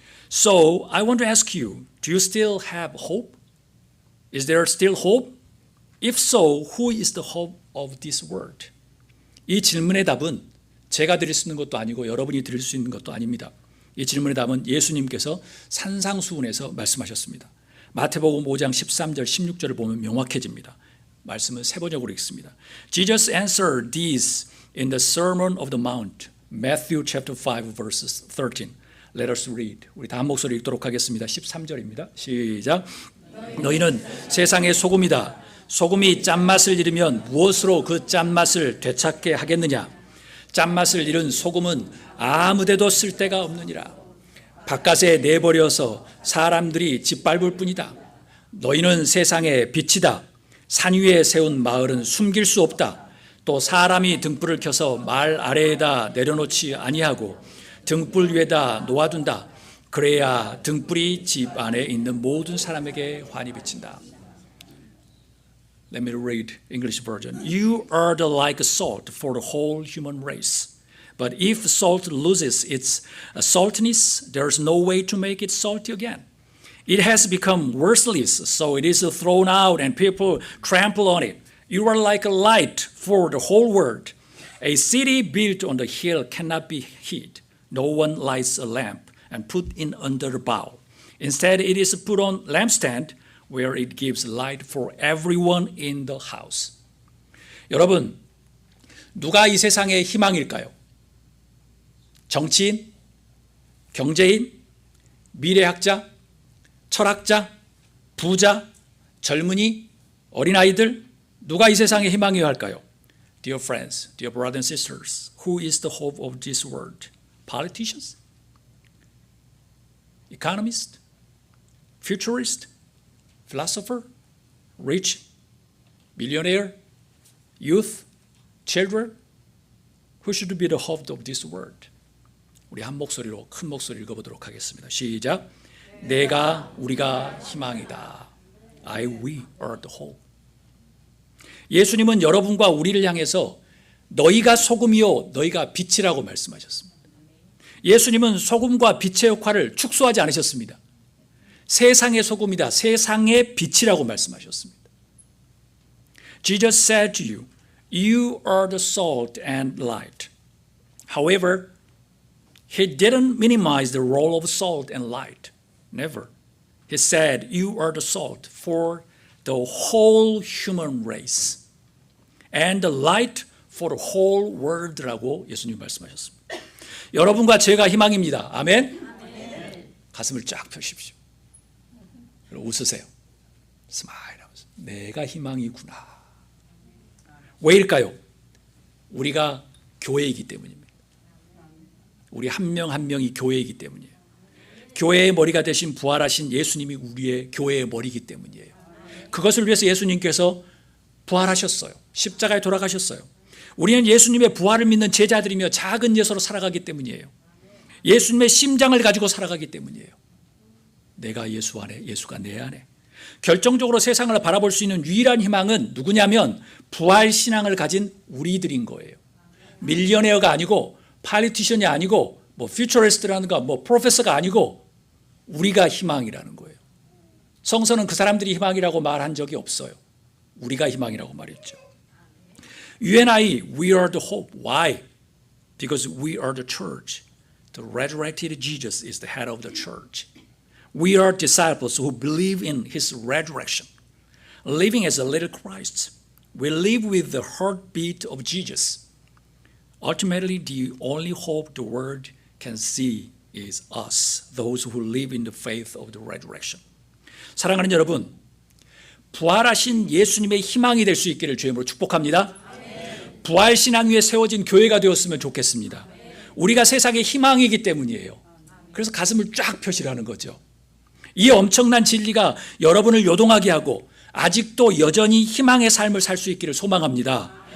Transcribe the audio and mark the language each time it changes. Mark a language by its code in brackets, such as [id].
[en] So, I want to ask you, do you still have hope? Is there still hope? If so, who is the hope of this world? [ko] 이 질문의 답은 제가 드릴 수 있는 것도 아니고 여러분이 드릴 수 있는 것도 아닙니다. 이 질문의 답은 예수님께서 산상수훈에서 말씀하셨습니다. 마태복음 5장 13절 16절을 보면 명확해집니다. 말씀은 세 번역으로 읽습니다. [en] Jesus answered these in the Sermon of the Mount, Matthew chapter 5 verses 13. Let us read. [ko] 우리 다 한 목소리 읽도록 하겠습니다. 13절입니다. 시작. 너희는 세상의 소금이다. 소금이 짠맛을 잃으면 무엇으로 그 짠맛을 되찾게 하겠느냐? 짠맛을 잃은 소금은 아무데도 쓸데가 없느니라. 바깥에 내버려서 사람들이 짓밟을 뿐이다. 너희는 세상의 빛이다. 산 위에 세운 마을은 숨길 수 없다. 또 사람이 등불을 켜서 말 아래에다 내려놓지 아니하고 등불 위에다 놓아둔다. 그래야 등불이 집 안에 있는 모든 사람에게 환히 비친다. [en] Let me read English version. You are the like salt for the whole human race. But if salt loses its saltiness, there's no way to make it salty again. It has become worthless, so it is thrown out and people trample on it. You are like a light for the whole world. A city built on the hill cannot be hid. No one lights a lamp and put it under the bowl. Instead, it is put on lampstand where it gives light for everyone in the house. [ko] 여러분, 누가 이 세상의 희망일까요? 정치인, 경제인, 미래학자, 철학자, 부자, 젊은이, 어린아이들, 누가 이 세상의 희망이어야 할까요? [en] Dear friends, dear brothers and sisters, who is the hope of this world? Politicians? Economists? Futurists? Philosopher? Rich? Millionaire? Youth? Children? Who should be the hope of this world? [ko] 우리 한 목소리로 큰 목소리 읽어보도록 하겠습니다. 시작. 우리가 희망이다. [en] we are the hope. [ko] 예수님은 여러분과 우리를 향해서 너희가 소금이요 너희가 빛이라고 말씀하셨습니다. 예수님은 소금과 빛의 역할을 축소하지 않으셨습니다. 세상의 소금이다, 세상의 빛이라고 말씀하셨습니다. [en] Jesus said to you, you are the salt and light. However, he didn't minimize the role of salt and light. Never. He said, you are the salt for the whole human race and the light for the whole world [ko] 라고 예수님 말씀하셨습니다. 여러분과 제가 희망입니다. 아멘? 아멘. 가슴을 쫙 펴십시오. 웃으세요. 스마일 하면서 내가 희망이구나. 왜일까요? 우리가 교회이기 때문입니다. 우리 한 명 한 명이 교회이기 때문이에요. 교회의 머리가 되신 부활하신 예수님이 우리의 교회의 머리이기 때문이에요. 그것을 위해서 예수님께서 부활하셨어요. 십자가에 돌아가셨어요. 우리는 예수님의 부활을 믿는 제자들이며 작은 예수로 살아가기 때문이에요. 예수님의 심장을 가지고 살아가기 때문이에요. 내가 예수 안에, 예수가 내 안에. 결정적으로 세상을 바라볼 수 있는 유일한 희망은 누구냐면 부활 신앙을 가진 우리들인 거예요. 밀리어네어가 아니고 팔리티션이 아니고 뭐 퓨처리스트라는가 뭐 프로페서가 아니고 우리가 희망이라는 거예요. 성서는 그 사람들이 희망이라고 말한 적이 없어요. 우리가 희망이라고 말했죠. [en] You and I, we are the hope. Why? Because we are the church. The resurrected Jesus is the head of the church. We are disciples who believe in his resurrection. Living as a little Christ, we live with the heartbeat of Jesus. Ultimately, the only hope the world can see is us, those who live in the faith of the resurrection. [ko] 사랑하는 여러분, 부활하신 예수님의 희망이 될 수 있기를 주의 이름으로 축복합니다. 부활 신앙 위에 세워진 교회가 되었으면 좋겠습니다. 우리가 세상의 희망이기 때문이에요. 그래서 가슴을 쫙 펴시라는 거죠. 이 엄청난 진리가 여러분을 요동하게 하고 아직도 여전히 희망의 삶을 살 수 있기를 소망합니다.